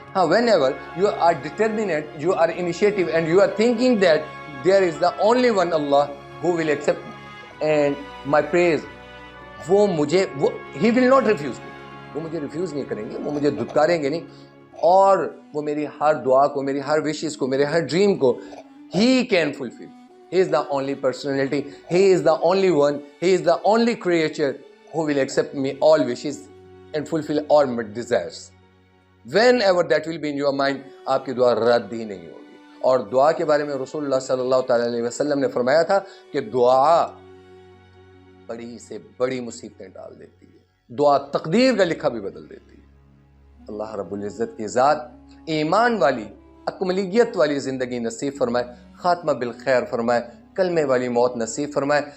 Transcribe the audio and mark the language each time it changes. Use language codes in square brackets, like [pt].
[en] ہاں whenever you are determined you are initiative and you are thinking that there is the only one Allah who will accept and my praise [ur] وہ مجھے [en] وہ he will not refuse me [ur] وہ مجھے refuse نہیں کریں گے وہ مجھے دھتکاریں گے نہیں اور وہ میری ہر دعا کو میری ہر وشز کو میرے ہر ڈریم کو [en] ہی can fulfil. He is the only personality he is the only one he is the only creature who will accept me all wishes and fulfil all my desires. Whenever that will be in your mind, [ur] آپ کی دعا رد ہی نہیں ہوگی. اور دعا کے بارے میں رسول اللہ صلی اللہ تعالی علیہ وسلم نے فرمایا تھا کہ دعا بڑی سے بڑی مصیبتیں ڈال دیتی ہے، دعا تقدیر کا لکھا بھی بدل دیتی ہے. اللہ رب العزت کی ذات ایمان والی اکملیت والی زندگی نصیب فرمائے، خاتمہ بالخیر فرمائے، کلمے والی موت نصیب فرمائے.